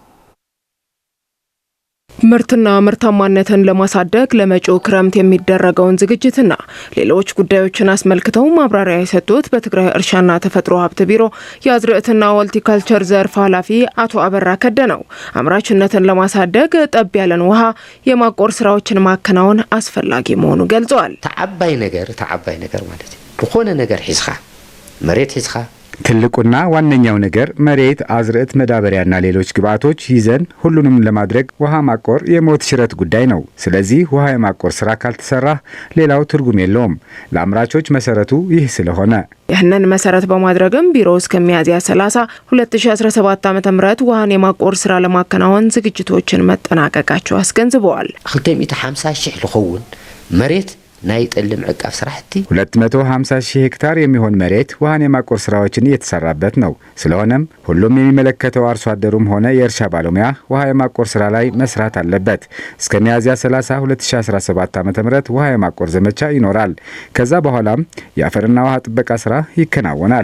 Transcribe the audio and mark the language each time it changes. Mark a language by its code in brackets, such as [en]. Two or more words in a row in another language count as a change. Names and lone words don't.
[am] ምርትና ምርታማነትን ለማሳደግ ለመጪው ክረምት የሚደረገውን ዝግጅትና ሌሎች ጉዳዮችን አስመልክተው ማብራሪያ የሰጡት በትግራይ እርሻና ተፈጥሮ ሀብት ቢሮ የአዝርዕትና ሆልቲካልቸር ዘርፍ ኃላፊ አቶ አበራ ከደነው አምራችነትን ለማሳደግ ጠብ ያለን ውሃ የማቆር ስራዎችን ማከናወን አስፈላጊ መሆኑ ገልጸዋል። [ti] ተዓባይ ነገር ማለት ዝኾነ ነገር ሒዝኻ መሬት ሒዝኻ [am] ትልቁና ዋነኛው ነገር መሬት፣ አዝርዕት፣ መዳበሪያና ሌሎች ግብዓቶች ይዘን ሁሉንም ለማድረግ ውሃ ማቆር የሞት ሽረት ጉዳይ ነው። ስለዚህ ውሃ የማቆር ስራ ካልተሰራ ሌላው ትርጉም የለውም። ለአምራቾች መሰረቱ ይህ ስለሆነ ይህንን መሰረት በማድረግም ቢሮ እስከ ሚያዝያ 30 2017 ዓ.ም ውሃን የማቆር ስራ ለማከናወን ዝግጅቶችን መጠናቀቃቸው አስገንዝበዋል። [ti] 250,000 ልኸውን መሬት ናይ ጥልም ዕቃፍ ስራሕቲ [am] 250,000 ሄክታር የሚሆን መሬት ውሃን የማቆር ስራዎችን እየተሰራበት ነው። ስለሆነም ሁሉም የሚመለከተው አርሶ አደሩም ሆነ የእርሻ ባለሙያ ውሃ የማቆር ስራ ላይ መስራት አለበት። እስከ ሚያዝያ 30 2017 ዓ.ም ውሃ የማቆር ዘመቻ ይኖራል። ከዛ በኋላም የአፈርና ውሃ ጥበቃ ስራ ይከናወናል።